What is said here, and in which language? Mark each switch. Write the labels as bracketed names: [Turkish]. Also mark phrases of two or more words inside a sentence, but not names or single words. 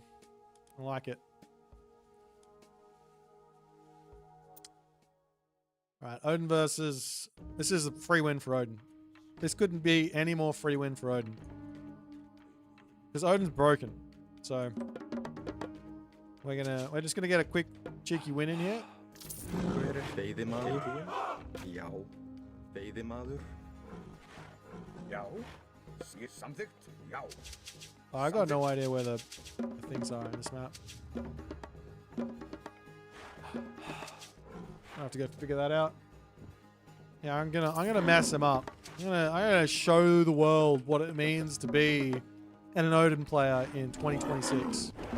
[English] I like it. Alright, Odin versus... This is a free win for Odin. This couldn't be any more free win for Odin. Because Odin's broken. So... We're just gonna get a quick cheeky win in here. [Icelandic] Veiðimaður. Já. Veiðimaður. Já. Samþykkt. Já. [English] Oh, I got no idea where the things are in this map. I have to go figure that out. Yeah, I'm gonna mess him up. I'm gonna show the world what it means to be an Odin player in 2026.